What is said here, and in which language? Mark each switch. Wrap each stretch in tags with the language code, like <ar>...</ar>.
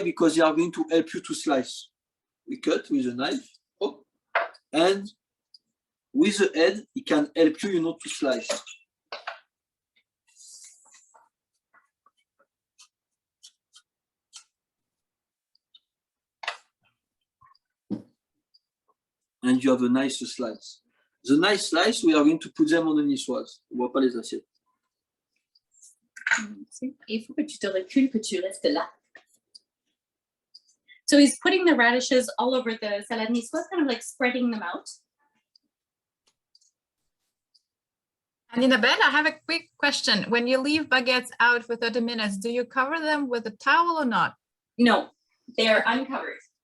<en>Because they are going to help you to slice. We cut with a knife, oh, and with the head, it can help you, you know, to slice. And you have a nice slice. The nice slice, we are going to put them on the niçoise.</en> <fr>On ne voit pas les assiettes. Il faut que tu te recules, que tu restes là.</fr> <en>So he's putting the radishes all over the salade niçoise, kind of like spreading them out. Anina Belle, I have a quick question. When you leave baguettes out for 30 minutes, do you cover them with a towel or not? No, they are uncovered.</en>